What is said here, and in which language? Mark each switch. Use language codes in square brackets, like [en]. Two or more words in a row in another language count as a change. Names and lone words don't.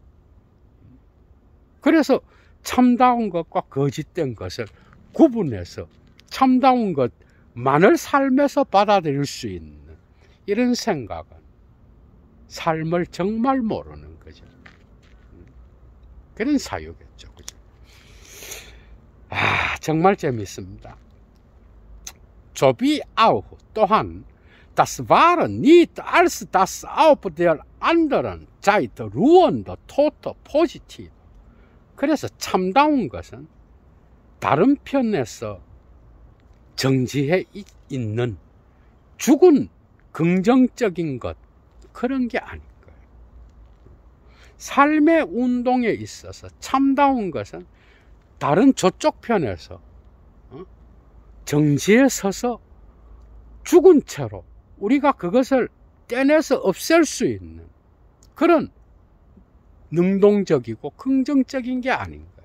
[ko] 그래서 참다운 것과 거짓된 것을 구분해서 참다운 것만을 삶에서 받아들일 수 있는 이런 생각은 삶을 정말 모르는 거죠. 그런 사유겠죠. 그죠? 아, 정말 재밌습니다. 조비 아우 또한 [de] das Wahre nicht als das auf der anderen Seite ruhende Tote positiv. [ko] 그래서 참다운 것은 다른 편에서 정지해 있는 죽은 긍정적인 것, 그런 게 아닌 거예요. 삶의 운동에 있어서 참다운 것은 다른 저쪽 편에서 정지에 서서 죽은 채로 우리가 그것을 떼내서 없앨 수 있는 그런 능동적이고 긍정적인 게 아닌 거예요.